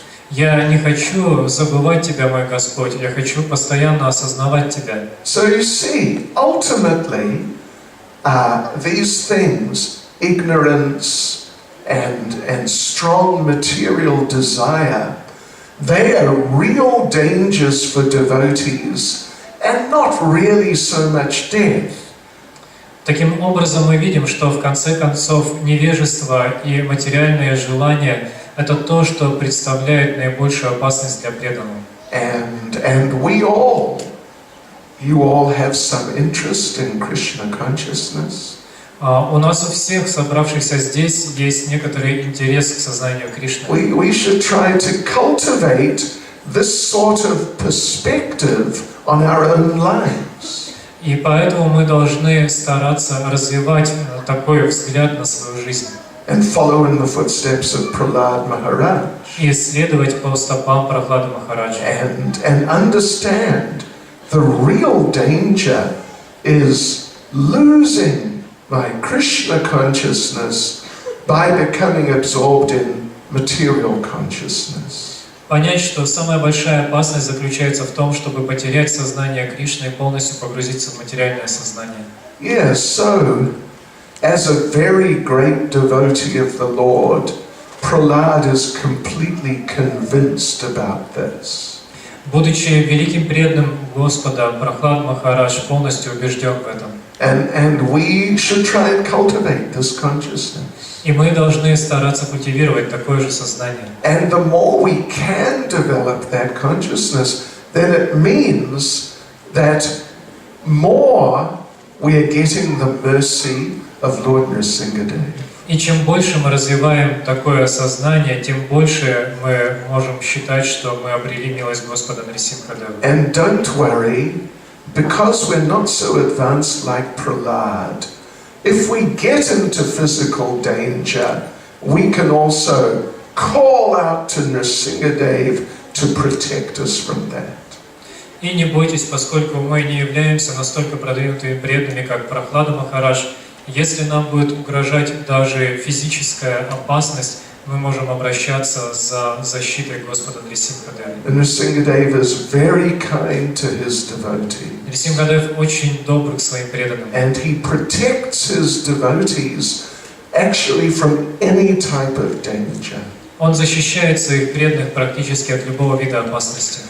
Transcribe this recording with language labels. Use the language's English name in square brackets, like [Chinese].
[Russian] Я не хочу забывать Тебя, мой Господь, я хочу постоянно осознавать Тебя. [English] So you see, ultimately, these things, ignorance, and strong material desire, they are real dangers for devotees and not really so much death. [Russian] Таким образом, мы видим, что в конце концов невежество и материальные желания – это то, что представляет наибольшую опасность для преданных. [English] And we all, you all have some interest in Krishna consciousness. [Russian] У нас у всех собравшихся здесь есть некоторый интерес к сознанию Кришны. [English] We should try to cultivate this sort of perspective on our own lives. [Russian] И поэтому мы должны стараться развивать такой взгляд на свою жизнь. [English] And follow in the footsteps of Prahlad Maharaj. [Russian] И следовать по стопам Прахлады Махараджа. [English] And understand the real danger is losing my Krishna consciousness by becoming absorbed in material consciousness. [Russian] Понять, что самая большая опасность заключается в том, чтобы потерять сознание Кришны и полностью погрузиться в материальное сознание. [English] Yes, so, as a very great devotee of the Lord, Prahlad is completely convinced about this. [Russian] Будучи великим преданным Господа, Прахлад Махарадж полностью убежден в этом. [English] And we should try and cultivate this consciousness. [Russian] И мы должны стараться культивировать такое же сознание. [English] And the more we can develop that consciousness, then it means that more we are getting the mercy of Lord Nrsimhadeva. [Russian] И чем больше мы развиваем такое сознание, тем больше мы можем считать, что мы обрели милость Господа Нрисимхадева. [English] And don't worry, because we're not so advanced like Prahlad, if we get into physical danger, we can also call out to Nrsimhadeva to protect us from that. [Russian] И не бойтесь, поскольку мы не являемся настолько продвинутыми преданными, как Прахлада Махарадж, если нам будет угрожать даже физическая опасность, мы можем обращаться за защитой Господа Нрисимхадева. [English] Nrsimhadeva is very kind to his devotees. [Russian] Нрисимхадев очень добр к своим преданным. [English] And he protects his devotees actually from any type of danger. [Russian] Он защищает своих преданных практически от любого вида опасности.